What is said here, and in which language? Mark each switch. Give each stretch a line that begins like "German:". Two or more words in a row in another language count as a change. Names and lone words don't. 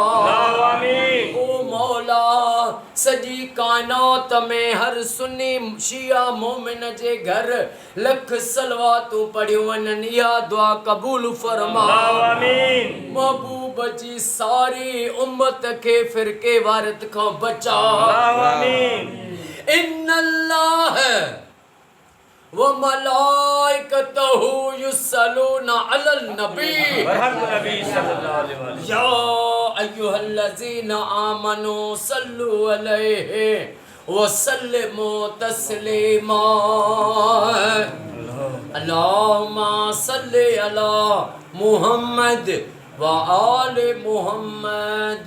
Sindhi: ओ मौला सॼी कायनात में हर सुन्नी शिया मोमिन जे घर लख सलवातूं पढ़ियूं वञनि, इहा दुआ क़बूल फरमा। महबूब जी सारी उम्मत के फ़िरके वारियत खां बचा।
Arabic: إن الله وملائكته يصلون على النبي يا أيها الذين آمنوا صلوا عليه وسلموا تسليما. اللهم صل على محمد وآل محمد.